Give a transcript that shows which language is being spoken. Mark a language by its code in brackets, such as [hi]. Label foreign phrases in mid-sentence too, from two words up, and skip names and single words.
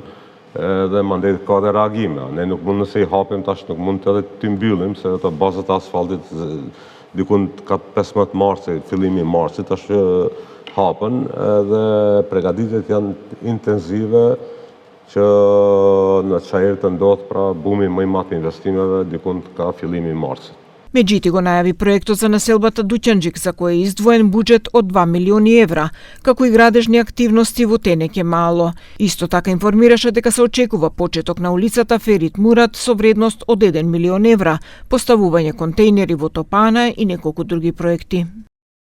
[sq] Dhe mandej ka dhe reagime. Ne nuk mund nëse i hapim tash, nuk mund të edhe të mbyllim, se të bazët asfaltit dikun ka 15 marsi, fillimi marsit, tash hapen dhe përgatitjet janë intenzive që në Çair të ndodh pra bumi më i madh i investimeve dikun ka fillimi marsit. [mk] Меджити го најави проектот за населбата Дуќанџик, за кој е издвоен буџет од 2 милиони евра, како и градежни активности во Тенеќе Мало. Исто така информираше дека се очекува почеток на улицата Ферит Мурат со вредност од 1 милион евра, поставување контејнери во Топана и неколку други проекти.